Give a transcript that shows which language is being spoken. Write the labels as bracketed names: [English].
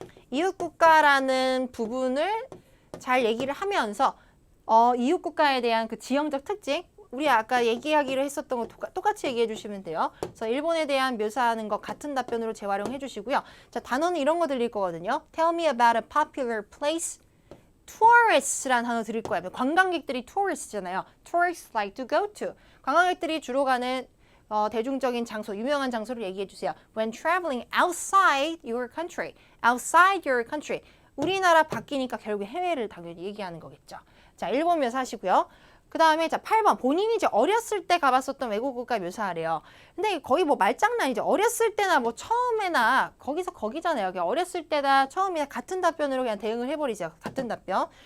[Korean] 이웃 국가라는 부분을 잘 얘기를 하면서 이웃 국가에 대한 그 지형적 특징, 우리 아까 얘기하기로 했었던 거 똑같이 얘기해 주시면 돼요. 그래서 일본에 대한 묘사하는 거 같은 답변으로 재활용해 주시고요. 자, 단어는 이런 거 들릴 거거든요. [English] Tell me about a popular place. [Korean] Tourist라는 단어 들릴 거예요. 관광객들이 tourist잖아요. [English] Tourists like to go to. [Korean] 관광객들이 주로 가는 대중적인 장소, 유명한 장소를 얘기해 주세요. [English] When traveling outside your country. Outside your country. [Korean] 우리나라 바뀌니까 결국 해외를 당연히 얘기하는 거겠죠. 자, 일본 묘사하시고요. 그 다음에 자 8번 본인이 이제 어렸을 때 가봤었던 외국 국가 묘사하래요. 근데 거의 뭐 말장난이죠. 어렸을 때나 뭐 처음에나 거기서 거기잖아요. 어렸을 때나 처음이나 같은 답변으로 그냥 대응을 해버리죠. 같은 답변.